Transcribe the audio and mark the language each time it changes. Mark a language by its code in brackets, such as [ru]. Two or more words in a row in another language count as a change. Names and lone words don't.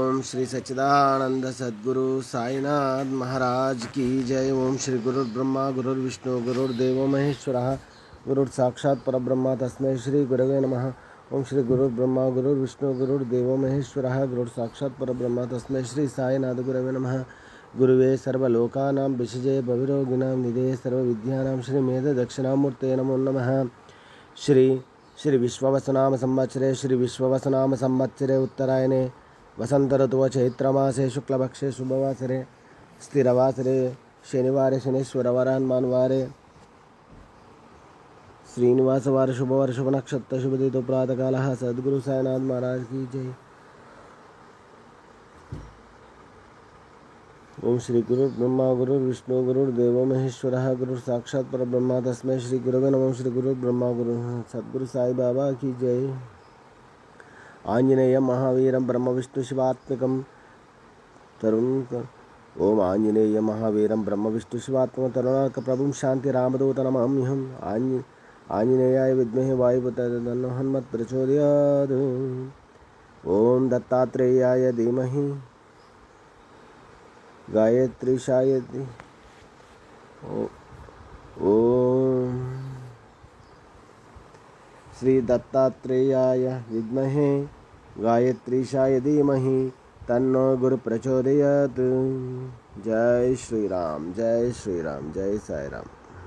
[hi] श्री सच्चिदानंद सद्गुरु साईनाथ महाराज की जय। [sa] ओम श्री गुरुर्ब्रह्मा गुरुर्विष्णु गुरुर्देवो महेश्वरः गुरुर्साक्षात् परब्रह्म तस्मै श्री गुरवे नमः। ओम श्री गुरुर्ब्रह्मा गुरुर्विष्णु गुरुर्देवो महेश्वरः गुरुर्साक्षात् परब्रह्म तस्मै श्री साईनाथ गुरवे नमः। गुरुवे सर्वलोकानां विषजे भविरोगिणां निधये सर्वविद्यानां श्रीमेधदक्षिणामूर्ते नमो नमः। श्री विश्ववसुनाम संवत्सरे श्री विश्ववसुनाम संवत्सरे उत्तरायणे वसंत ऋतुव चैत्रमासे शुक्लपक्षे शुभवासरे स्थिरवासरे शनिवारे शनीश्वरवरान्मानवारे श्रीनिवासवार शुभवार शुभ नक्षत्र शुभदितो प्रातःकालः। [hi] सद्गुरु साईनाथ महाराज की जय। [sa] ओम श्री गुरुर्ब्रह्मा गुरुर्विष्णु गुरुर्देवो महेश्वरः गुरुर्साक्षात् परब्रह्म तस्मै श्री गुरवे नमः। श्री गुरुर्ब्रह्मा [hi] गुरु सद्गुरु साई बाबा की जय। [sa] आंजनेयं महावीरं ब्रह्म विष्णु शिवात्मकं तरुण ओम आंजनेय महावीरं ब्रह्म विष्णु शिवात्मकं तरुणार्क प्रभुं शांति रामदूत नमाम्यहम्। आंजनेयाय विद्महे वायुपुत्राय तन्नो हनुमत् प्रचोदयात्। ओम दत्तात्रेयाय धीमहि गायत्रीशाय ओम श्री दत्तात्रेयाय विद्महे गायत्रीशाय धीमहि तन्नो गुरु प्रचोदयात्। [hi] जय श्री राम जय श्री राम जय साई राम।